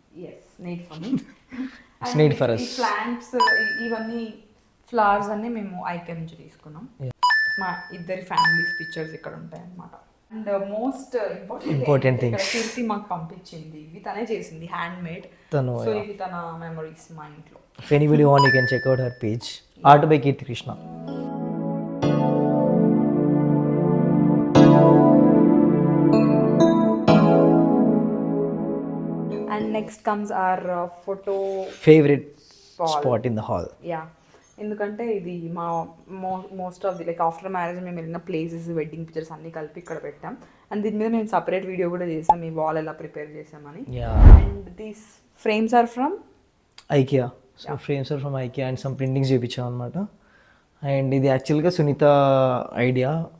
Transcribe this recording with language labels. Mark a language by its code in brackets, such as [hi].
[en] Yes, need for me. It's need for us. [te] Plants ఇవన్నీ flowers అన్నీ మేము ఐకెమ్ నుంచి తీసుకున్నాం. మా ఇద్దరి ఫ్యామిలీస్ పిక్చర్స్ ఇక్కడ ఉంటాయి అన్నమాట. [en] and most important thing [te] కీర్తి మాకు పంపించింది. ఇవి తనే చేసింది, హ్యాండ్ మేడ్. సో ఇవి తన మెమరీస్ మా ఇంట్లో. [en] If anybody want, you can check out her page, Art by Kirti Krishna. And next comes our photo favorite spot in the hall. Yeah. [te] ఎందుకంటే ఇది మా most of the like after marriage మేము వెళ్ళిన places wedding pictures అన్నీ కలిపి ఇక్కడ పెట్టాం. And దీని మీద మేము సపరేట్ వీడియో కూడా చేసాం ఈ వాల్ ఎలా ప్రిపేర్ చేసామని. [en] And these frames are from IKEA. So frames are from IKEA and some printings [te] చేయించాం అనమాట. [en] and [te] ఇది యాక్చువల్గా సునీత ఐడియా.